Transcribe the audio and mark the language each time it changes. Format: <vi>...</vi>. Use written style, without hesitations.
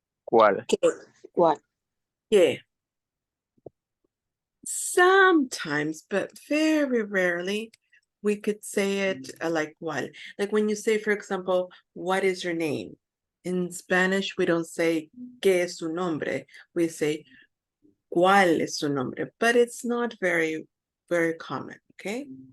<es>¿Cuál?</es> <en>What? Yeah. Sometimes, but very rarely, we could say it like cuál. Like when you say, for example, what is your name? In Spanish, we don't say</en> <es>¿qué es su nombre?</es> <en>We say</en> <es>¿cuál es su nombre?</es> <en>But it's not very, very common, okay?</en>